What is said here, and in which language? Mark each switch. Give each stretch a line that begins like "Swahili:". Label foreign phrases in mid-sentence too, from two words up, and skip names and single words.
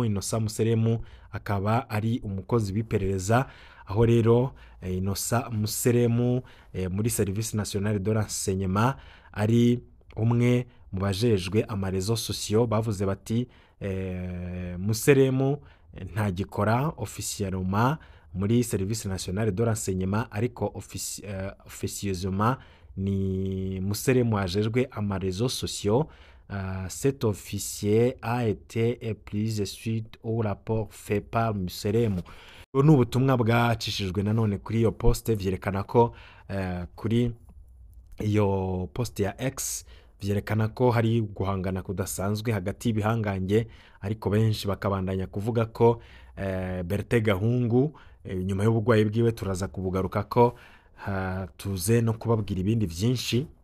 Rundi: Innocent Museremu akaba ari umukozi w'iperereza, aho rero Innocent Museremu muri Service National de Renseignement ari umwe mu bajejwe amarezo sociaux. Bavuze bati Museremu ntagikora officiellement muri Service National de Renseignement, ariko officieusement ni Museremu ajejwe amarezo sociaux.
French: Cet officier a été plus suite au rapport fait par Museremu.
Rundi: Ni ubutumwa bwacishijwe nanone kuri iyo poste, vyerekana ko kuri iyo poste ya X vyerekana ko hari guhangana kudasanzwe hagati y'ibihangange, ariko benshi bakabandanya kuvuga ko Bertin Gahungu nyuma y'ubugwayi bwiwe turaza kubugaruka ko tuze no kubabwira ibindi vyinshi.